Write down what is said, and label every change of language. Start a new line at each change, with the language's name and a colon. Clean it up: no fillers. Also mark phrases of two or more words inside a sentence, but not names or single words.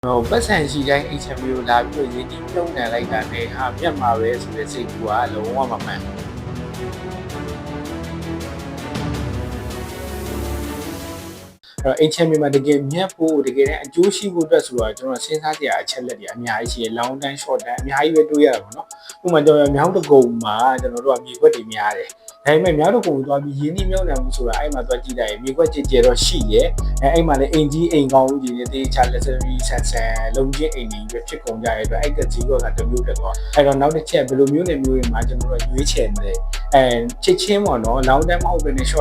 Burmese: ပတ်စံရှိတိုင်း HMB ကိုလာပြီးတော့ရင်းနှီးမြှုပ်နှံလိုက်တာနဲ့ဟာမြတ်မှာပဲဆိုတဲ့စိတ်ကူကလုံးဝမမှန်ဘူးအဲ့တော့ HMB မှာတကယ်မြတ်ဖို့တကယ်တမ်းအကျိုးရှိဖို့အတွက်ဆိုတော့ကျွန်တော်စဉ်းစားကြရအချက်လက်တွေအများကြီးရှိတယ်
English: long time short time
Burmese: အများကြီးပဲတွေးရတာပေါ့နော်ဥပမာကျွန်တော်မြောက်တ ကုံမှာကျွန်တော်တို့ကမြေခွက်တွေများတယ်ဒါပေမဲ့မြောက်တကုံကိုသွားပြီးရင်းနှီးမြှုပ်နှံမှုဆိုတာအဲ့မှာသွားကြည့်လိုက်ရင်မြေခွက်ကြည်ကျတော့ရှိရဲ့အဲ့မှာလည်းအိမ်ကြီးအိမ်ကောင်းကြီးတွေတေးချ luxury ဆန်ဆန်လုံးချင်းအိမ်ကြီးပဲဖြစ် ကုန်ကြရဲ့အတွက်အဲ့ကကြီးကတမျိုးတက်သွားအဲ့တော့နောက်တစ်ချက်ဘယ်လိုမျိုးနဲ့မျိုးတွေမှာကျွန်တော်တို့ရွေးချယ်မလဲချစ်ချင်းပေါ့နော်
English: long time
Burmese: မဟုတ်ဘဲနဲ့ short